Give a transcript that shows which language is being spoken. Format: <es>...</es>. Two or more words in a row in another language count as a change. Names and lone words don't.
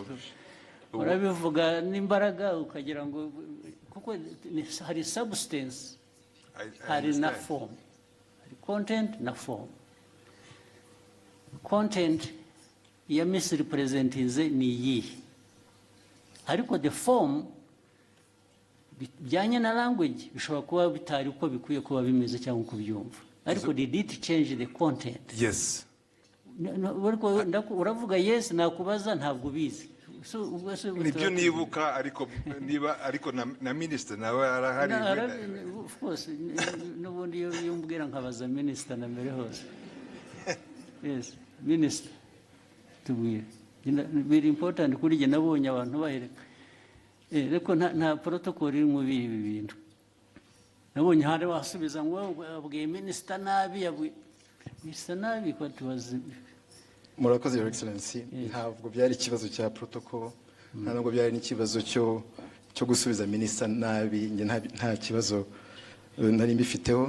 <rw>urabivuga n'imbaraga ukagira ngo kuko hari substance hari na form, hari content na form. Content ya misrepresentinze ni iyi ariko</rw> <en>the form</en> <rw>bijyanye na language bishobora kuba bitari uko bikwiye kuba bimeze cyangwa uko byumva ariko</rw> <en>did it change the content? Yes.</en> <rw>Uravuga yes nakubaza ntabwo ubizi. Nibyo nibuka ariko na minister nawe arahari.</rw> <en>Of course</en> <rw>n'ubundi iyo mbwira nkabaza minister na mbere hose. Yes, minister tubwire.</rw> <en>Very important</en> <rw>kuri jye nabonye abantu bahereka. Ariko nta protocol iri mu bibi bintu. Nabonye hari wasubiza ngo abwiye minister nabi minister nabi ko tubaze. Murakoze,</rw> <en>Your Excellency.</en> <rw>Ntabwo byari ikibazo cya protocol, ntabwo byari n'ikibazo cyo gusubiza minister nabi, nge nta kibazo nari mbifiteho.</rw>